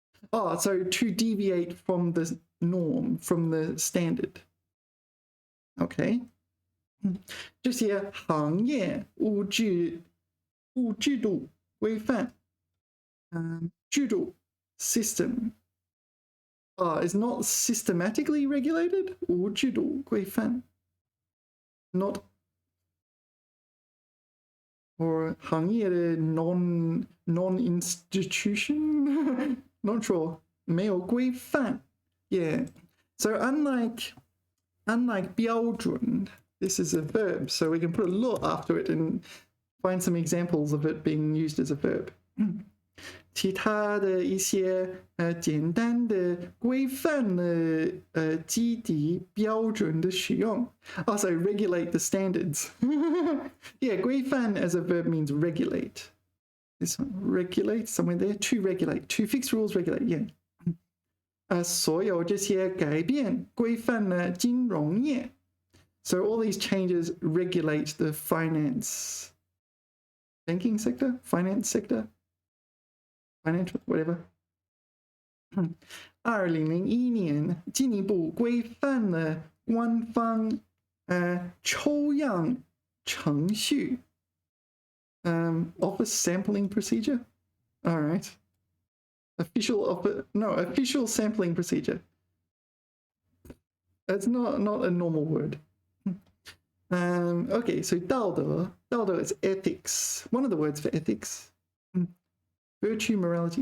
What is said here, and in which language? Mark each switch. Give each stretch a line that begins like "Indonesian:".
English: Oh, so to deviate from the norm, from the standard.
Chinese: Okay. 这些行业无制度规范.
English: 制度 system is not systematically regulated.
Chinese: 无制度规范
English: not or
Chinese: 行业的
English: non-institution. Not sure.
Chinese: 没有规范.
English: Yeah. So unlike 标准, this is a verb, so we can put a 了 after it and find some examples of it being used as a verb.
Chinese: 其他的一些简单的规范的基底标准的使用.
English: Also regulate the standards. Yeah, 规范 as a verb means regulate. This one, regulate, somewhere there. To regulate, to fix rules, regulate, yeah.
Chinese: 所有这些改变规范了金融业.
English: So all these changes regulate the finance, banking sector, finance sector, financial, whatever.
Chinese: 2001年进一步规范了官方抽样程序.
English: Office sampling procedure. All right. Official sampling procedure. That's not a normal word. Okay, so 道德 is ethics. One of the words for ethics. Virtue, morality.